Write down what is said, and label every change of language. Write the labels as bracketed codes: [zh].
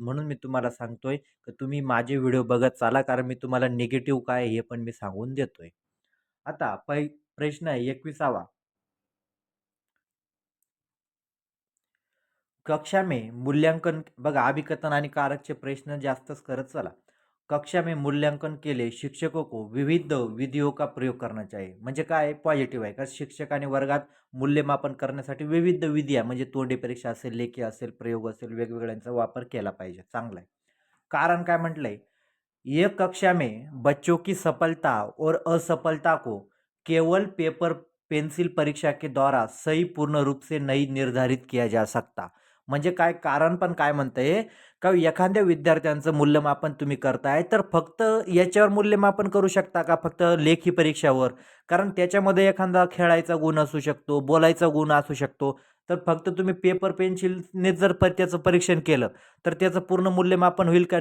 [mr] म्हणून मी तुम्हाला सांगतोय, की तुम्ही माझे व्हिडिओ बघत चाला, कारण मी तुम्हाला निगेटिव्ह काय आहे हे पण मी सांगून देतोय. आता प्रश्न आहे 21वा. [hi] कक्षा में मूल्यांकन [mr] बघा अभिकथन आणि कारकचे प्रश्न जास्तच करत चला. [hi] कक्षा में मूल्यांकन के लिए शिक्षकों को विविध विधियों का प्रयोग करना चाहिए. [mr] म्हणजे काय पॉझिटिव्ह आहे का शिक्षकाने वर्गात मूल्यमापन करण्यासाठी विविध विधी आहे म्हणजे तोंडी परीक्षा असेल, लेखी असेल, प्रयोग असेल, वेगवेगळ्यांचा वापर केला पाहिजे. चांगला आहे. कारण काय म्हटलंय, [hi] एक कक्षा में बच्चों की सफलता और असफलता को केवल पेपर पेंसिल परीक्षा के द्वारा सही पूर्ण रूप से नहीं निर्धारित किया जा सकता. [mr] म्हणजे काय कारण पण काय म्हणतंय का एखाद्या विद्यार्थ्यांचं मूल्यमापन तुम्ही करताय तर फक्त याच्यावर मूल्यमापन करू शकता का फक्त लेखी परीक्षावर? कारण त्याच्यामध्ये एखादा खेळायचा गुण असू शकतो, बोलायचा गुण असू शकतो. तर फक्त तुम्ही पेपर पेन्सिलने जर त्याचं परीक्षण केलं तर त्याचं पूर्ण मूल्यमापन होईल का?